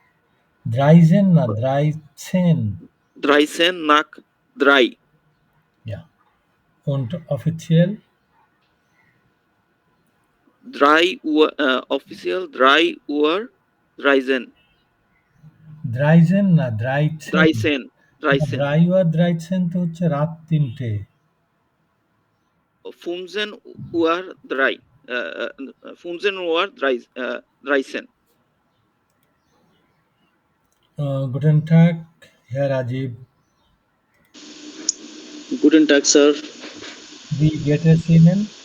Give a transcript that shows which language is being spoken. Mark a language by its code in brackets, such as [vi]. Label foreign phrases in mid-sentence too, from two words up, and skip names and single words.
[de] 13 nach 3. Ja. Und offiziell? 3 Uhr, offiziell 3 Uhr Reisen. [bn] 13 না 13? 3 Uhr 13 তো হচ্ছে রাত 3টে। [de] 15 Uhr 3. 15 Uhr 13. Guten Tag, Herr Rajiv. Guten Tag, Sir. Wie geht es Ihnen?